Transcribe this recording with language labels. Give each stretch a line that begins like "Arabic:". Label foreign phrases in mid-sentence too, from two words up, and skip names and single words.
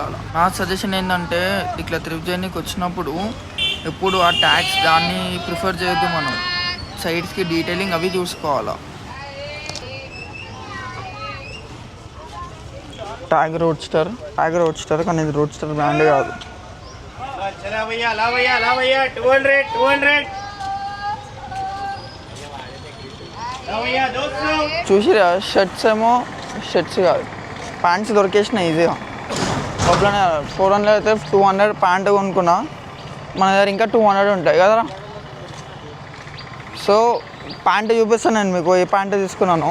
Telugu: నా సజెషన్ ఏంటంటే ఇట్లా
English: thrift journey
Telugu: వచ్చినప్పుడు ఎప్పుడు ఆ ట్యాగ్స్ దాన్ని ప్రిఫర్ చేయొద్దు. మనం
English: sides detailing
Telugu: అవి చూసుకోవాలా. ట్యాగ్ రోడ్స్టర్ కానీ ఇది రోడ్స్టర్ బ్రాండ్ కాదు.
Hindi: चला भैया ला भैया 200 ला भैया 200
Telugu: చూసిరా షర్ట్స్ ఏమో షర్ట్స్ కాదు, ప్యాంట్స్ దొరికేసినాయి ఈజీగా. ప్రాబ్లమ్ 400 అయితే 200 ప్యాంట్ కొనుక్కున్నా, మన దగ్గర ఇంకా 200 ఉంటాయి కదరా. సో ప్యాంట్ చూపిస్తాను నేను మీకు, ఏ ప్యాంట్ తీసుకున్నాను.